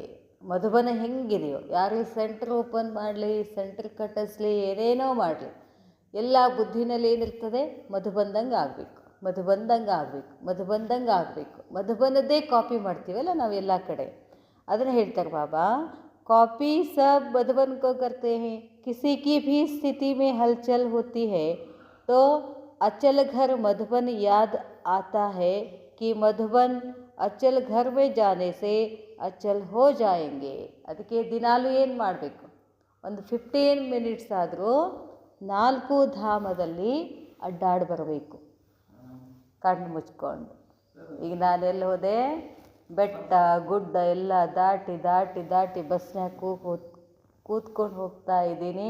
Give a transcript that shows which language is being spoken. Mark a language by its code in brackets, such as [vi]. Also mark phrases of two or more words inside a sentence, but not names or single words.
[kn] ಮಧುಬನ ಹೆಂಗಿದೆಯೋ, ಯಾರೇ ಸೆಂಟ್ರ್ ಓಪನ್ ಮಾಡಲಿ, ಸೆಂಟ್ರ್ ಕಟ್ಟಿಸ್ಲಿ, ಏನೇನೋ ಮಾಡಲಿ, ಎಲ್ಲ ಬುದ್ಧಿನಲ್ಲಿ ಏನಿರ್ತದೆ? ಮಧುಬಂದಂಗೆ ಆಗಬೇಕು, ಮಧುಬಂದಂಗೆ ಆಗಬೇಕು, ಮಧುಬಂದಂಗೆ ಆಗಬೇಕು. ಮಧುಬನದ್ದೇ ಕಾಪಿ ಮಾಡ್ತೀವಲ್ಲ ನಾವು ಎಲ್ಲ ಕಡೆ. ಅದನ್ನು ಹೇಳ್ತಾರೆ ಬಾಬಾ, ಕಾಪಿ [hi] सब मधुबन को करते हैं. किसी की भी स्थिति में हलचल होती है तो अचल घर मधुबन याद आता है कि मधुबन अचल घर में जाने से अचल हो जाएंगे. [kn] ಅದಕ್ಕೆ ದಿನಾಲೂ ಏನು ಮಾಡಬೇಕು? ಒಂದು 15 ಮಿನಿಟ್ಸ್ ಆದರೂ 4 ಧಾಮದಲ್ಲಿ ಅಡ್ಡಾಡಿ ಬರಬೇಕು, ಕಣ್ಣು ಮುಚ್ಕೊಂಡು. ಈಗ ನಾನೆಲ್ಲಿ ಹೋದೆ? ಬೆಟ್ಟ ಗುಡ್ಡ ಎಲ್ಲ ದಾಟಿ ಬಸ್ನ್ಯಾಗ ಕೂತ್ಕೊಂಡು ಹೋಗ್ತಾ ಇದ್ದೀನಿ.